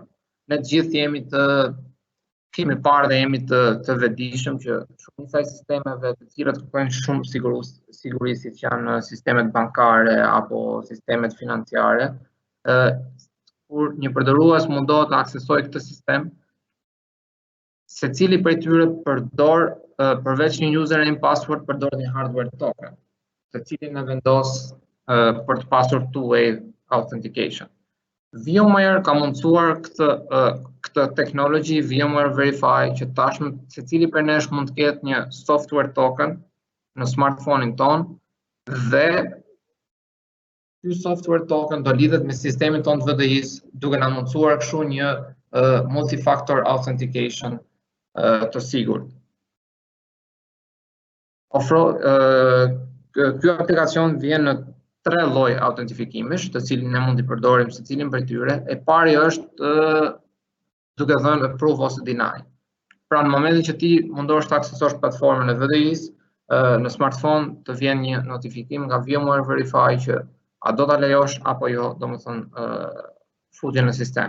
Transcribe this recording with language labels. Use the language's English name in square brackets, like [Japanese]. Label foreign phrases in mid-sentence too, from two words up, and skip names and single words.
[Albanian] Ne të gjithë kemi parë dhe jemi të vetëdijshëm që shumica e sistemeve të cilat kërkojnë shumë siguri, siç janë sistemet bankare apo sistemet financiare, kur një përdorues mundohet të aksesojë këtë sistem, secili prej tyre përdor përveç një [English] username password [Albanian] përdor një [English] hardware token, [Albanian] të cilin e vendos për të pasur [English] two-way authentication. [Albanian] VMware ka mundësuar këtë technology VMware Verify që tashmë secili prej nesh mund të ketë një [English] software token [Albanian] në smartphone-in tonë dhe ky [English] software token [Albanian] do lidhet me sistemin tonë të VDI-s duke na mundësuar kështu një [English] multi-factor authentication [Albanian] të sigurt. Ky aplikacion vjen në 3 lloj autentifikimesh, të cilin ne mund t'i përdorim secilin prej tyre. E pari është duke dhënë approve ose deny. Pra në momentin që ti mundohesh të aksesosh platformën e VDI-s, në smartphone të vjen një notifikim nga VMware Verify që a do ta lejosh apo jo, domethënë futjen në sistem.